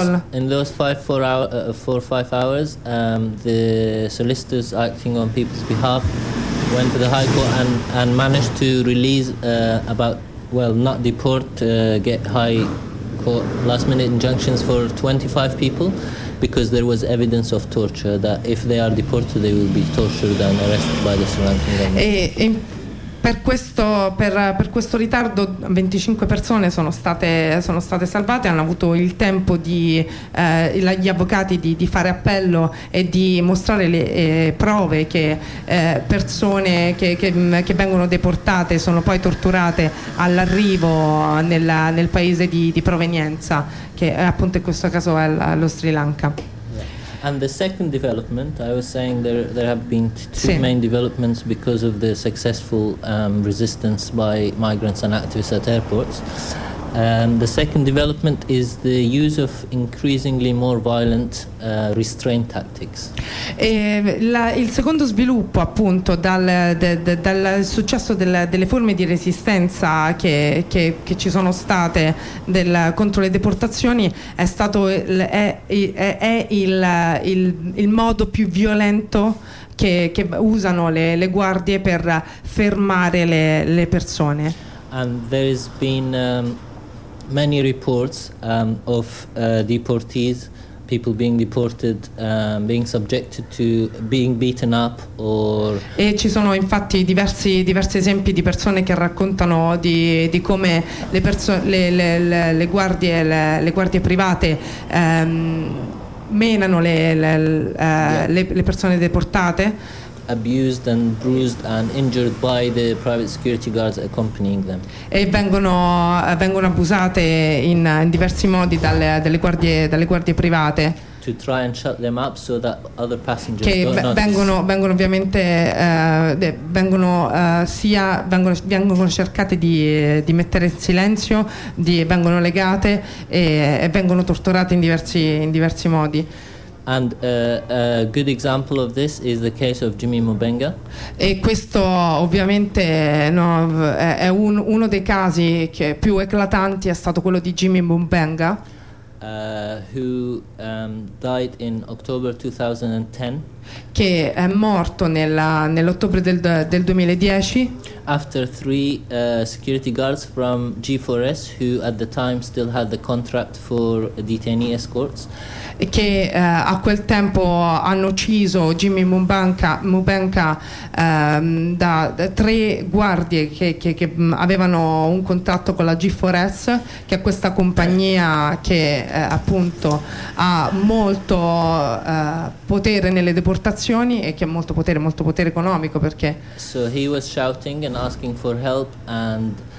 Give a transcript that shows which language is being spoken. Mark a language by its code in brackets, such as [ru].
[en] in those 5 hours the solicitors acting on people's behalf went to the High Court and managed to release get High Court last minute injunctions for 25 people, because there was evidence of torture, that if they are deported they will be tortured and arrested by the Sri Lankan government. [it] Per questo ritardo 25 persone sono state salvate, hanno avuto il tempo gli avvocati di fare appello e di mostrare le prove che persone che vengono deportate sono poi torturate all'arrivo nel paese di provenienza, che appunto in questo caso è lo Sri Lanka. [en] And the second development, I was saying there have been two sì. main developments because of the successful resistance by migrants and activists at airports. The second development is the use of increasingly more violent restraint tactics. [it] Il secondo sviluppo, appunto, dal successo delle forme di resistenza che ci sono state contro le deportazioni, è il modo più violento che usano le guardie per fermare le persone. [en] And there has been many reports of deportees, people being deported, being subjected to being beaten up or. [it] E ci sono infatti diversi esempi di persone che raccontano di come le guardie private menano le persone deportate. [en] Abused and bruised and injured by the private security guards accompanying them. [it] E vengono abusate in diversi modi dalle guardie private. [en] To try and shut them up so that other passengers [it] che vengono ovviamente vengono cercate di mettere in silenzio, vengono legate e vengono torturate in diversi modi. [en] And a good example of this is the case of Jimmy Mubenga. [it] E questo ovviamente è uno dei casi che più eclatanti è stato quello di Jimmy Mubenga. [en] Who died in October 2010. [it] Che è morto nell'ottobre del 2010. [en] After three security guards from G4S, who at the time still had the contract for detainee escorts. [it] Che a quel tempo hanno ucciso Jimmy Mubenga da tre guardie che avevano un contratto con la G4S, che è questa compagnia che appunto ha molto potere nelle deportazioni e che ha molto potere economico, perché [en] so he was shouting and asking for help and